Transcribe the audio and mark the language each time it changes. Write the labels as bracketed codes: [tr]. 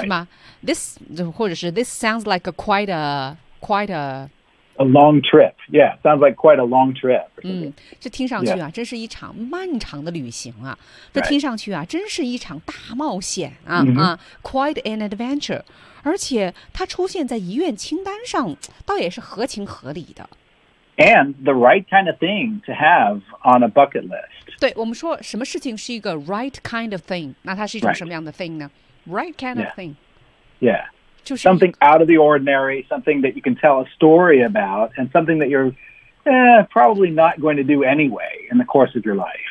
[zh] 是吗 [en] This [zh] 或者是 [en] This sounds like a quite a long trip. Yeah, sounds like quite a long trip. [zh] 这听上去啊，真是一场漫长的旅行啊。这听上去啊，真是一场大冒险啊啊 ， [en] quite an adventure。 [zh] 而且它出现在遗愿清单上，倒也是合情合理的。 [en] And the right kind of thing to have on a bucket list. [zh] 对，我们说什么事情是一个 right kind of thing， 那它是一种什么样的 thing 呢 ？ [en] Right kind of thing. Yeah. Something out of the ordinary, something that you can tell a story about, and something that you're probably not going to do anyway in the course of your life.